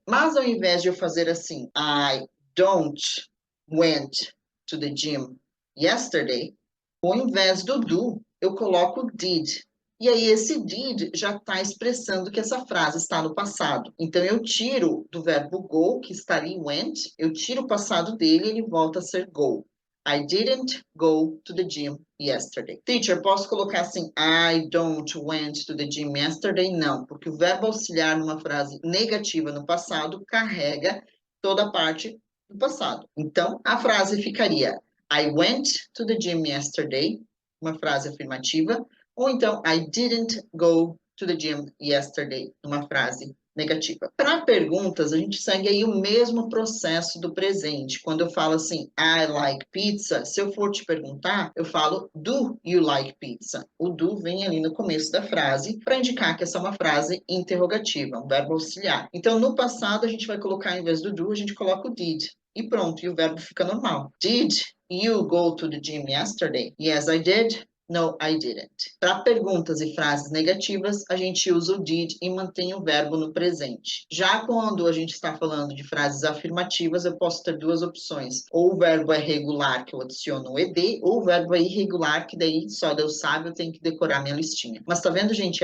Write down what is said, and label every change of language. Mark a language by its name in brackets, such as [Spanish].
[Portuguese] Mas ao invés de eu fazer assim, [English] I don't went to the gym yesterday, [Portuguese] ao invés do do, eu coloco did. E aí, esse did já está expressando que essa frase está no passado. Então, eu tiro do verbo go, que está ali went, eu tiro o passado dele e ele volta a ser go. [English] I didn't go to the gym yesterday. Teacher, [Portuguese] posso colocar assim, [English] I don't went to the gym yesterday? [Portuguese] Não, porque o verbo auxiliar numa frase negativa no passado carrega toda a parte do passado. Então, a frase ficaria, [English] I went to the gym yesterday, [Portuguese] uma frase afirmativa, ou então, [English] I didn't go to the gym yesterday, [Portuguese] uma frase negativa. Para perguntas, a gente segue aí o mesmo processo do presente. Quando eu falo assim, [English] I like pizza, [Portuguese] se eu for te perguntar, eu falo, [English] do you like pizza? [Portuguese] O do vem ali no começo da frase para indicar que essa é uma frase interrogativa, um verbo auxiliar. Então, no passado, a gente vai colocar, em vez do do, a gente coloca o did. E pronto, e o verbo fica normal. [English] Did you go to the gym yesterday? Yes, I did. No, I didn't. [Portuguese] Para perguntas e frases negativas, a gente usa o did e mantém o verbo no presente. Já quando a gente está falando de frases afirmativas, eu posso ter duas opções. Ou o verbo é regular, que eu adiciono o ed, ou o verbo é irregular, que daí só Deus sabe, eu tenho que decorar minha listinha. Mas tá vendo, gente?